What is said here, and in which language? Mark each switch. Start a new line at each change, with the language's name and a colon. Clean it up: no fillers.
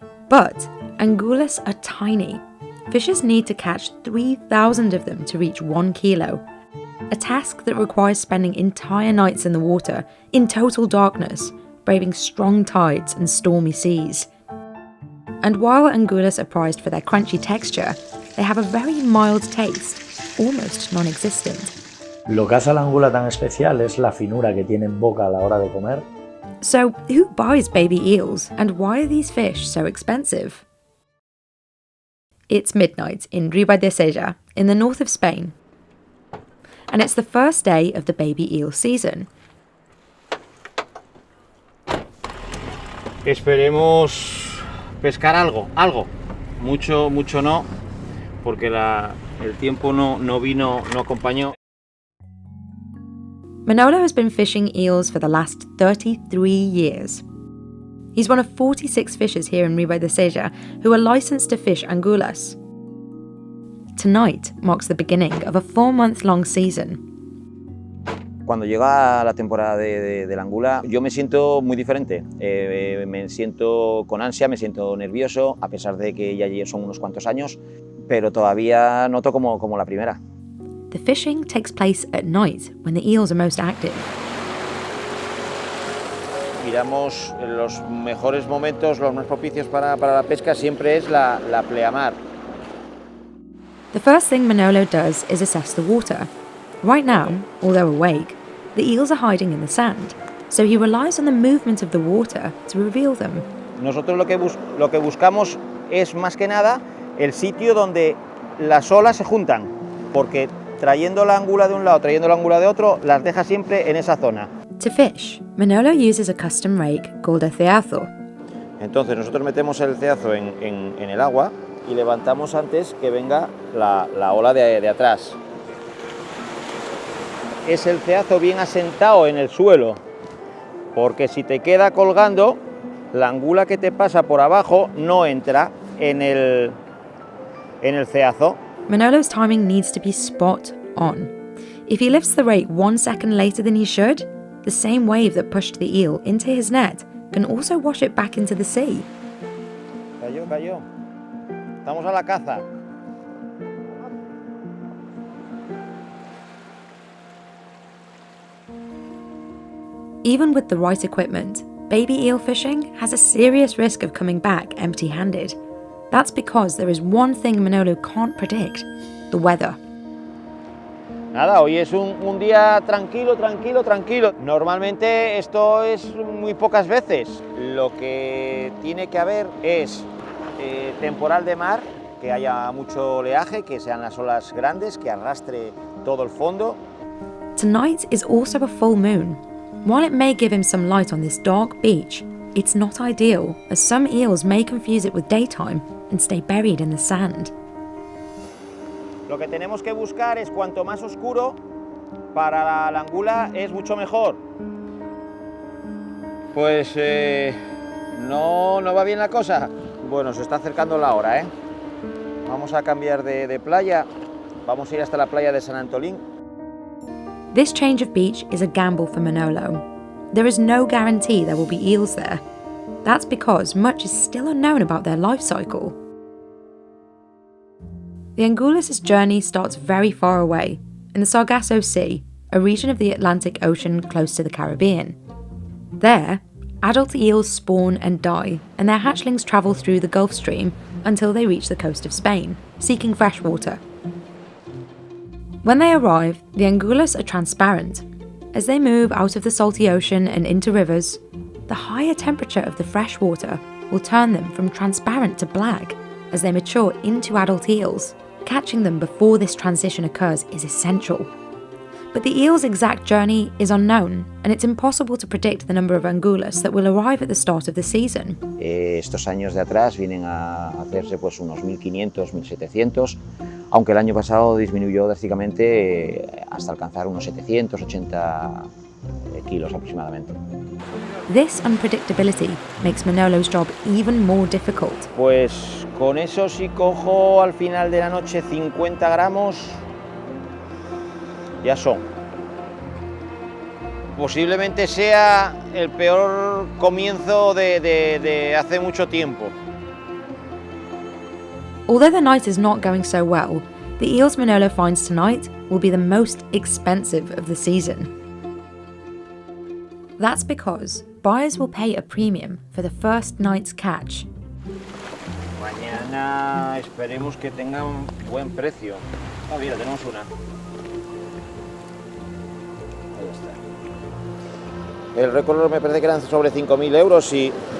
English: But angulas are tiny. Fishers need to catch 3,000 of them to reach 1 kilo, a task that requires spending entire nights in the water, in total darkness, braving strong tides and stormy seas. And while angulas are prized for their crunchy texture, they have a very mild taste, almost non-existent.
Spanish: Lo que hace a la angula tan especial es la finura que tiene en boca a la hora de comer.
English: So, who buys baby eels, and why are these fish so expensive? It's midnight in Ribadesella, in the north of Spain. And it's the first day of the baby eel season.
Spanish: Esperemos pescar algo, mucho no, porque el tiempo no acompañó.
English: Manolo has been fishing eels for the last 33 years. He's one of 46 fishers here in Ribadesella who are licensed to fish angulas. Tonight marks the beginning of a 4-month-long season.
Spanish: Cuando llega la temporada de la angula, yo me siento muy diferente. Me siento con ansia, me siento nervioso, a pesar de que ya son unos cuantos años, pero todavía noto como la primera.
English: The fishing takes place at night when the eels are most active.
Spanish: Miramos los mejores momentos, los más propicios para la pesca, siempre es la pleamar.
English: The first thing Manolo does is assess the water. Right now, although awake, the eels are hiding in the sand, so he relies on the movement of the water to reveal them.
Spanish: Nosotros lo que buscamos es más que nada el sitio donde las olas se juntan, porque trayendo la angula de un lado, trayendo la angula de otro, las deja siempre en esa zona.
English: To fish, Manolo uses a custom rake called a ceazo.
Spanish: Entonces nosotros metemos el ceazo en el agua y levantamos antes que venga la ola de atrás. Es el ceazo bien asentado en el suelo, porque si te queda colgando, la angula que te pasa por abajo no entra en el ceazo.
English: Manolo's timing needs to be spot on. If he lifts the rake 1 second later than he should, the same wave that pushed the eel into his net can also wash it back into the sea.
Spanish: Cayó. Estamos a la caza.
English: Even with the right equipment, baby eel fishing has a serious risk of coming back empty-handed. That's because there is one thing Manolo can't predict: the weather.
Spanish: Nada, hoy es un día tranquilo. Normalmente esto es muy pocas veces. Lo que tiene que haber es temporal de mar, que haya mucho oleaje, que sean las olas grandes, que arrastre todo el fondo.
English: Tonight is also a full moon. While it may give him some light on this dark beach, it's not ideal, as some eels may confuse it with daytime and stay buried in the sand.
Spanish: Lo que tenemos que buscar es cuanto más oscuro, para la angula es mucho mejor. Pues no va bien la cosa. Bueno, se está acercando la hora, ¿eh? Vamos a cambiar de playa, vamos a ir hasta la playa de San Antolín.
English: This change of beach is a gamble for Manolo. There is no guarantee there will be eels there. That's because much is still unknown about their life cycle. The Angulas' journey starts very far away, in the Sargasso Sea, a region of the Atlantic Ocean close to the Caribbean. There, adult eels spawn and die, and their hatchlings travel through the Gulf Stream until they reach the coast of Spain, seeking fresh water. When they arrive, the Angulas are transparent. As they move out of the salty ocean and into rivers, the higher temperature of the fresh water will turn them from transparent to black as they mature into adult eels. catching them before this transition occurs is essential. But the eel's exact journey is unknown, and it's impossible to predict the number of angulus that will arrive at the start of the season.
Spanish: Estos años de atrás vienen a hacerse pues unos 1.500, 1.700, aunque el año pasado disminuyó drásticamente hasta alcanzar unos 780 kilos aproximadamente.
English: This unpredictability makes Manolo's job even more difficult.
Spanish: Pues con eso si cojo al final de la noche 50 gramos, ya son. Posiblemente sea el peor comienzo de hace mucho tiempo.
English: Although the night is not going so well, the eels Manolo finds tonight will be the most expensive of the season. That's because buyers will pay a premium for the first night's catch.
Spanish: Mañana esperemos que tengan buen precio. Ah, mira, tenemos una. Ahí está. El récord me parece que eran sobre 5.000 euros y...